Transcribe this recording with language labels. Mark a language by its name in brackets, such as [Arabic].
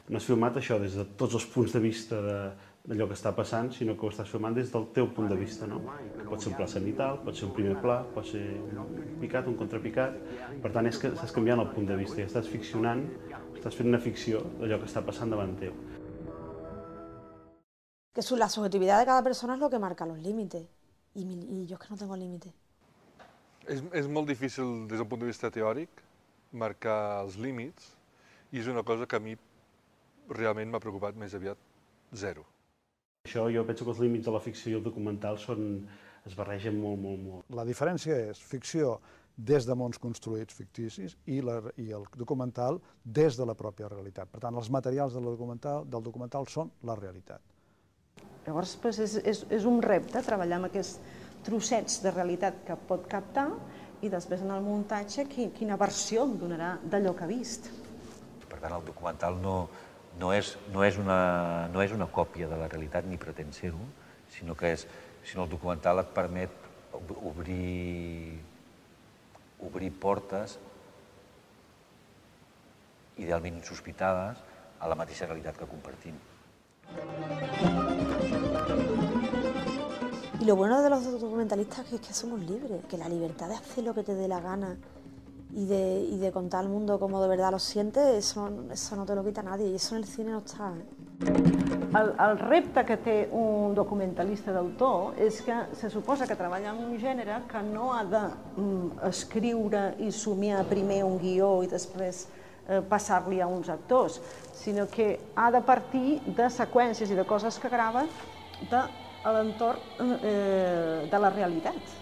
[Catalan] No has filmat això des de tots els punts de vista d'allò que està passant, sinó que ho estàs filmant des del teu punt de vista, no? Pot ser un pla cenital, pot ser un primer pla, pot ser un picat, un contrapicat. Per tant, és que estàs canviant el punt de vista i estàs ficcionant, estàs fent una ficció d'allò que està passant davant teu. [Spanish] Que la subjetividad de cada persona es lo que marca los límites. Y yo es que no tengo límites. [Catalan] És molt difícil, des del punt de vista teòric, marcar els límits, i és una cosa que a mi realment m'ha preocupat més aviat zero. Això jo penso que els límits de la ficció i el documental es barregen molt. La diferència és ficció des de mons construïts ficticis i el documental des de la pròpia realitat. Per tant, els materials del documental són la realitat. Llavors, és un repte treballar amb aquests trossets de realitat que pot captar i després en el muntatge quina versió em donarà d'allò que ha vist. Per tant, el documental no és una còpia de la realitat ni pretén ser-ho, sinó que el documental et permet obrir portes idealment insospitades a la mateixa realitat que compartim. [Spanish] Y lo bueno de los documentalistas es que somos libres, que la libertad de hacer lo que te dé la gana y de contar al mundo como de verdad lo sientes, eso no te lo quita nadie, y eso en el cine no està. [Catalan] El repte que té un documentalista d'autor és que se suposa que treballa en un gènere que no ha d'escriure i somiar primer un guió i després passar-li a uns actors, sinó que ha de partir de seqüències i de coses que grava de l'entorn de la realitat.